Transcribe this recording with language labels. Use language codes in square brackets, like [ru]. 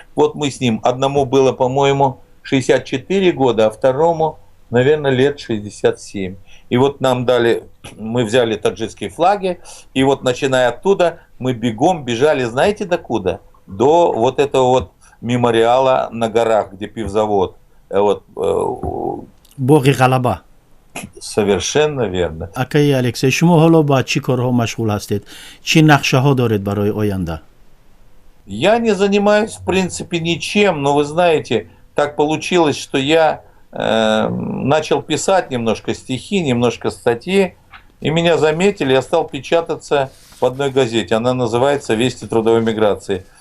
[ru] Вот мы с ним, одному было, по-моему, 64 года, а второму, наверное, лет 67. И вот нам дали, мы взяли таджикские флаги, и вот начиная оттуда, мы бегом бежали, знаете, докуда? До вот этого вот мемориала на горах, где пивзавод. Вот, Боги Галаба. Совершенно верно. [fa] Акай Алексей, شما حالا با چی کارها مشغول هستید؟ چی نقشه ها دارید برای آینده؟ [ru] Я не занимаюсь, в принципе, ничем, но вы знаете, так получилось, что я начал писать немножко стихи, немножко статьи, и меня заметили, я стал печататься в одной газете, она называется «Вести трудовой миграции».